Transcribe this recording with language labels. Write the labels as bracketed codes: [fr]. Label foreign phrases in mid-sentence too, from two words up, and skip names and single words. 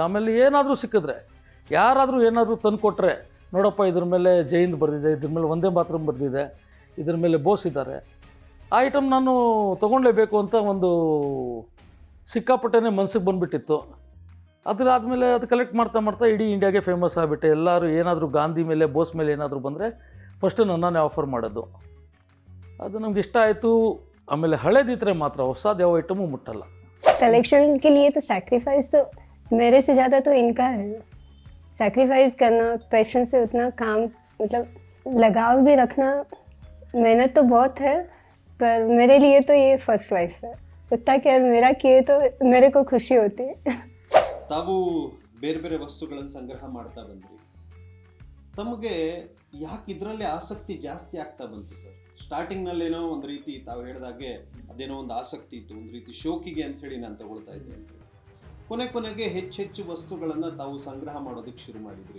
[kn] ಆಮೇಲೆ ಏನಾದರೂ ಸಿಕ್ಕಿದ್ರೆ, ಯಾರಾದರೂ ಏನಾದರೂ ತಂದು ಕೊಟ್ಟರೆ, ನೋಡಪ್ಪ ಇದ್ರ ಮೇಲೆ [hi] जय हिंद [kn] ಬರೆದಿದೆ, ಇದ್ರ ಮೇಲೆ ವಂದೇ ಮಾತರಂ ಬರೆದಿದೆ, ಇದ್ರ ಮೇಲೆ ಬೋಸ್ ಇದ್ದಾರೆ, ಆ ಐಟಮ್ ನಾನು ತೊಗೊಳ್ಳೇಬೇಕು ಅಂತ ಒಂದು ಸಿಕ್ಕಾಪಟ್ಟೆನೇ ಮನಸ್ಸಿಗೆ ಬಂದುಬಿಟ್ಟಿತ್ತು. ಅದಾದಮೇಲೆ ಅದು ಕಲೆಕ್ಟ್ ಮಾಡ್ತಾ ಮಾಡ್ತಾ ಇಡೀ ಇಂಡಿಯಾಗೆ ಫೇಮಸ್ ಆಗಿಬಿಟ್ಟೆ. ಎಲ್ಲರೂ ಏನಾದರೂ ಗಾಂಧಿ ಮೇಲೆ, ಬೋಸ್ ಮೇಲೆ ಏನಾದರೂ ಬಂದರೆ ಫಸ್ಟು ನನ್ನನ್ನೇ ಆಫರ್ ಮಾಡೋದು. ಅದು ನಮ್ಗೆ ಇಷ್ಟ ಆಯಿತು. ಆಮೇಲೆ ಹಳೇದಿದ್ರೆ ಮಾತ್ರ, ಹೊಸದು ಯಾವ ಐಟಮು ಮುಟ್ಟಲ್ಲ. [hi] कलेक्शन के लिए तो सैक्रिफाइस तो मेरे से ज़्यादा तो इनका है. सैक्रिफाइस करना, पैशन से उतना काम, मतलब लगाव भी रखना, मेहनत तो बहुत है, पर मेरे लिए तो ये [en] first choice [hi] है. उतना केयर मेरा किए तो मेरे को खुशी होती है. [kn] ತಾವು ಬೇರೆ ಬೇರೆ ವಸ್ತುಗಳನ್ನು ಸಂಗ್ರಹ ಮಾಡ್ತಾ ಬಂದ್ರಿ. ತಮಗೆ ಯಾಕೆ ಇದರಲ್ಲಿ ಆಸಕ್ತಿ ಜಾಸ್ತಿ ಆಗ್ತಾ ಬಂತು ಸರ್? ಸ್ಟಾರ್ಟಿಂಗ್ನಲ್ಲೇನೋ ಒಂದು ರೀತಿ ತಾವು ಹೇಳಿದಾಗೆ ಅದೇನೋ ಒಂದು ಆಸಕ್ತಿ ಇತ್ತು, ಒಂದು ರೀತಿ ಶೋಕಿಗೆ ಅಂತ ಹೇಳಿ ನಾನು ತಗೊಳ್ತಾ ಇದ್ದೆ ಅಂತ. ಕೊನೆಗೆ ಹೆಚ್ಚೆಚ್ಚು ವಸ್ತುಗಳನ್ನು ತಾವು ಸಂಗ್ರಹ ಮಾಡೋದಕ್ಕೆ ಶುರು ಮಾಡಿದ್ರಿ.